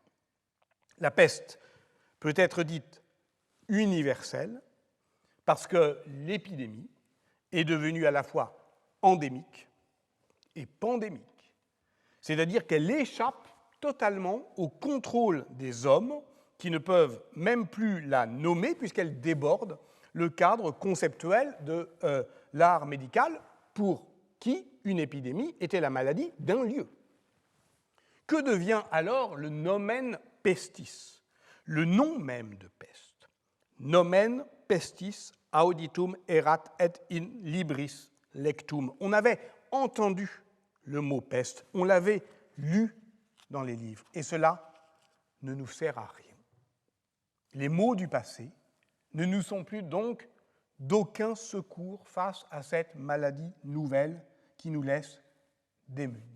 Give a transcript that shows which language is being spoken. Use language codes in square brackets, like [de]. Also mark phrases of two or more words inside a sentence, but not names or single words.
[fr] La peste peut être dite universelle parce que l'épidémie est devenue à la fois endémique et pandémique, c'est-à-dire qu'elle échappe totalement au contrôle des hommes qui ne peuvent même plus la nommer puisqu'elle déborde le cadre conceptuel de l'art médical pour qui une épidémie était la maladie d'un lieu. Que devient alors le [la] nomen pestis, [fr] le nom même de peste? [la] Nomen pestis auditum erat et in libris lectum. [fr] On avait entendu le mot peste, on l'avait lu dans les livres, et cela ne nous sert à rien. Les mots du passé ne nous sont plus donc d'aucun secours face à cette maladie nouvelle qui nous laisse démunis.